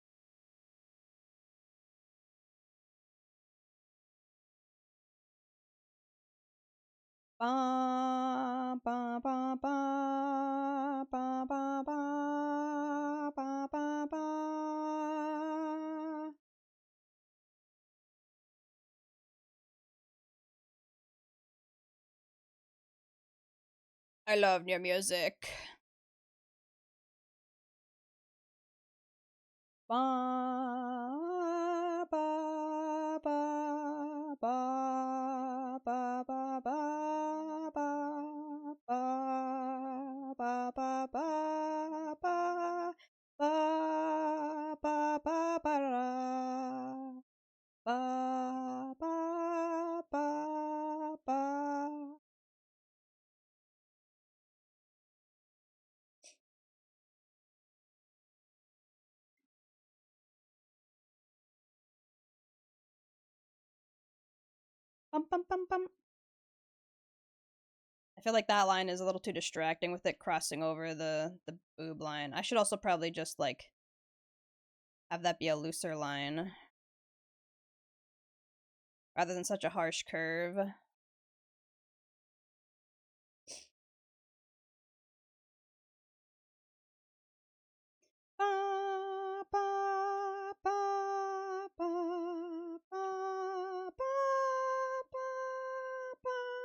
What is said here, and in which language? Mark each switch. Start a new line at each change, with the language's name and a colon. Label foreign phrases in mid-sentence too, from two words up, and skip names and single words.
English: Ba ba ba ba ba ba ba ba ba ba. I love your music. Ba ba ba ba ba ba ba ba ba ba ba ba ba ba ba ba ba ra. Ba ba ba ba. Bum bum bum bum. I feel like that line is a little too distracting with it crossing over the boob line. I should also probably just like have that be a looser line rather than such a harsh curve. Ba ba ba ba ba ba ba ba.